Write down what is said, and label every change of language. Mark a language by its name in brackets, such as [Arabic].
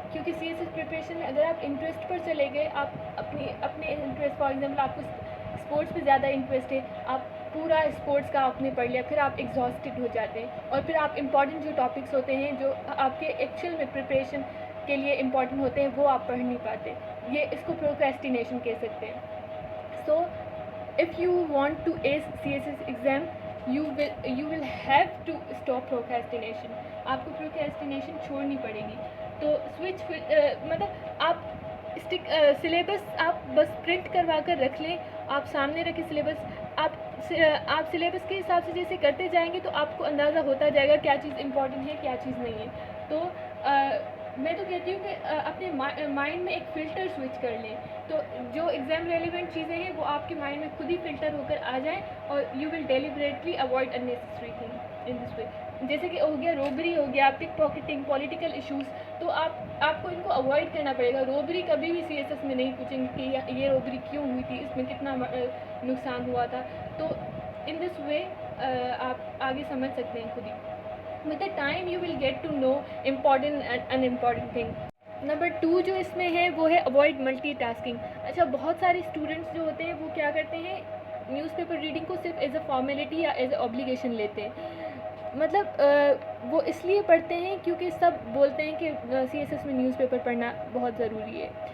[Urdu] کیونکہ C S S preparation میں اگر آپ انٹرسٹ پر چلے گئے، آپ اپنے انٹرسٹ، فار ایگزامپل آپ کو اسپورٹس پہ زیادہ انٹرسٹ ہے، آپ پورا اسپورٹس کا آپ نے پڑھ لیا، پھر آپ ایگزاسٹڈ ہو جاتے ہیں، اور پھر آپ امپورٹنٹ جو ٹاپکس ہوتے ہیں جو آپ کے ایکچوئل میں پریپریشن کے لیے امپورٹنٹ ہوتے ہیں وہ آپ پڑھ نہیں پاتے. یہ اس کو پروکریسٹینیشن کہہ سکتے ہیں. [English] So if you want to ace CSS exam, you will have to stop procrastination. [Urdu] آپ کو procrastination چھوڑنی پڑے گی. تو سوئچ مطلب آپ سلیبس آپ بس پرنٹ کروا کر رکھ لیں، آپ سامنے رکھیں سلیبس. آپ سلیبس کے حساب سے جیسے کرتے جائیں گے تو آپ کو اندازہ ہوتا جائے گا کیا چیز امپورٹنٹ ہے کیا چیز نہیں ہے. تو میں تو کہتی ہوں کہ اپنے مائنڈ میں ایک فلٹر سوئچ کر لیں، تو جو ایگزام ریلیونٹ چیزیں ہیں وہ آپ کے مائنڈ میں خود ہی فلٹر ہو کر آ جائیں، اور [English] You will deliberately avoid unnecessary thing in this way. [Urdu] جیسے کہ ہو گیا روبری، ہو گیا پک پاکٹنگ، پولیٹیکل ایشوز، تو آپ کو ان کو اوائڈ کرنا پڑے گا. روبری کبھی بھی سی ایس ایس میں نہیں پوچھیں گے کہ یہ روبری کیوں ہوئی تھی، اس میں کتنا نقصان ہوا تھا. تو [English] in this way [Urdu] آپ آگے سمجھ سکتے ہیں خود ہی. [English] With the time you will get to know important and unimportant thing. [Urdu] Number 2 جو اس میں ہے وہ ہے [English] Avoid multitasking. [Urdu] اچھا، بہت سارے اسٹوڈنٹس جو ہوتے ہیں وہ کیا کرتے ہیں، نیوز پیپر ریڈنگ کو صرف ایز اے فارمیلٹی یا ایز اے اوبلیگیشن لیتے ہیں. مطلب وہ اس لیے پڑھتے ہیں کیونکہ سب بولتے ہیں کہ سی ایس ایس میں نیوز پیپر پڑھنا بہت ضروری ہے.